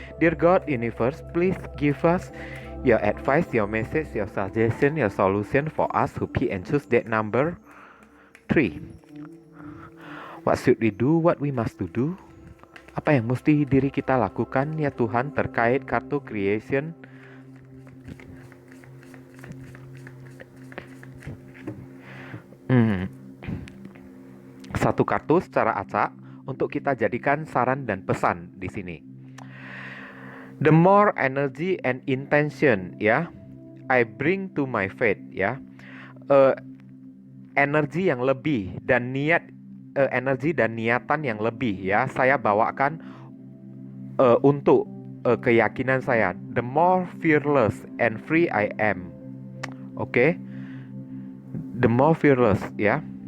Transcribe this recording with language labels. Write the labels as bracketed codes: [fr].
[en] Dear God, Universe, please give us your advice, your message, your suggestion, your solution for us who pick and choose that number 3. What should we do? What we must to do? [id] Apa yang mesti diri kita lakukan ya Tuhan terkait kartu creation? Satu kartu secara acak untuk kita jadikan saran dan pesan di sini. [en] The more energy and intention ya, I bring to my faith ya. [id] Energi yang lebih dan niat, energi dan niatan yang lebih ya, saya bawakan untuk keyakinan saya. [en] The more fearless and free I am. Oke. The more fearless ya.